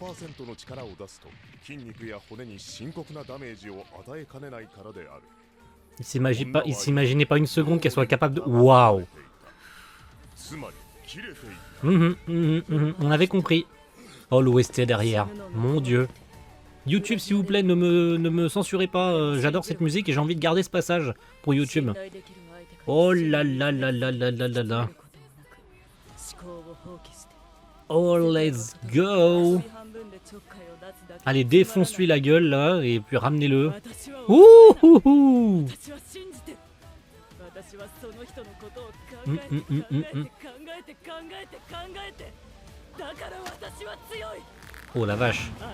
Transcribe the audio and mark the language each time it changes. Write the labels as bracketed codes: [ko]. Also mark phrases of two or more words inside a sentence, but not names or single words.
[fr] Il s'imaginait pas une seconde qu'elle soit capable de... Waouh. On avait compris. Oh, l'OST derrière. Mon Dieu. YouTube, s'il vous plaît, ne me censurez pas. J'adore cette musique et j'ai envie de garder ce passage pour YouTube. Oh là là là là là là là là. [en] Oh, let's go. [fr] Allez, défonce-lui la gueule, là, et puis ramenez-le. Ouh. Oh la vache.